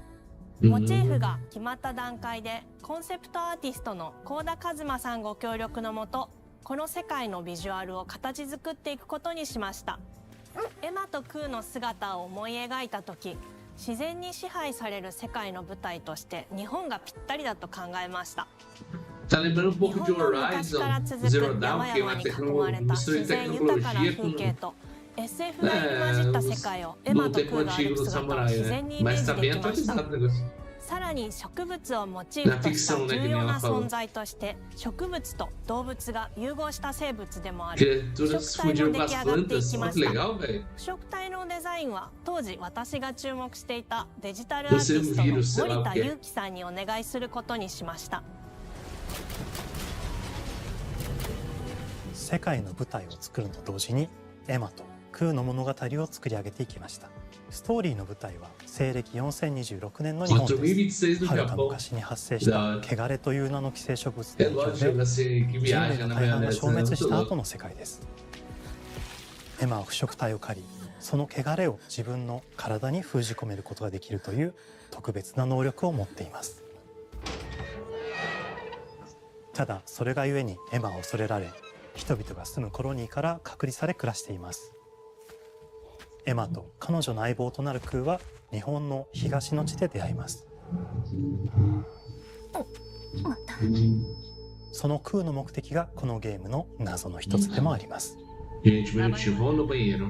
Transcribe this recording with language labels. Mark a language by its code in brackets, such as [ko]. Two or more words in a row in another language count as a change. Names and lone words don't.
[ja] モチーフが決まった段階でコンセプトアーティストの幸田一馬さんご協力のもと、この世界のビジュアルを形作っていくことにしました。エマとクーの姿を思い描いた時、自然に支配される世界の舞台として日本がぴったりだと考えました。 [pt] Tá lembrando um [ja] 日 [pt] pouco de [ja] 本の昔から [pt] Horizon [ja] 続く [pt] Zero [ja] 山 [pt] Dawn, que é [ja] 々 [pt] uma [ja] に囲まれた [pt] mistura [ja] 自 [pt] de [ja] 然豊かな [pt] tecnologia [ja] 風景 [pt] com [ja] と SF が入り混じった世界をエマ [pt] no [ja] とク [pt] tempo [ja] ーが歩 [pt] antigo [ja] く [pt] do [ja] 姿を [pt] samurai, [ja] 自 [pt] né? [ja] 然にイメー [pt] Mas [ja] ジ [pt] tá [ja] で [pt] bem [ja] きました。 [pt] atualizado o negócio. [ja] さらに植物をモチーフとした重要な存在として植物と動物が融合した生物でもある腐 [pt] Criaturas [ja] 食体も [pt] fundiram [ja] 出 [pt] com [ja] 来 [pt] as [ja] 上がってい [pt] plantas. [ja] き [pt] Olha [ja] ま [pt] que [ja] した。 [pt] legal, velho. [ja] 腐食体のデザインは当時私が注目していたデジタルアーティ [pt] Você [ja] スト [pt] vira [ja] の [pt] o sei lá [ja] 森 [pt] o [ja] 田 [pt] quê. [ja] 裕樹さんにお願いすることにしました。世界の舞台を作ると同時にエマとクーの物語を作り上げていきました。ストーリーの舞台は西暦4026年の日本です。 [pt] 2026 no [ja] はるか [pt] Japão. [ja] 昔に発生した汚れという名の寄生植物 [pt] É [ja] の影響 [pt] lógico [ja] で [pt] assim, que [ja] 人類 [pt] viaja [ja] の [pt] na [ja] 大半が [pt] maionese, [ja] 消 [pt] né? [ja] 滅 [pt] Muito [ja] した [pt] louco. [ja] 後の世界です。エマは腐食体を借り、その汚れを自分の体に封じ込めることができるという特別な能力を持っています。ただそれがゆえにエマは恐れられ、人々が住むコロニーから隔離され暮らしています。エマと彼女の相棒となるクーは日本の東の地で出会います。そのクーの目的がこのゲームの謎の一つでもあります。 [pt] Gente, um minutinho, vou no banheiro.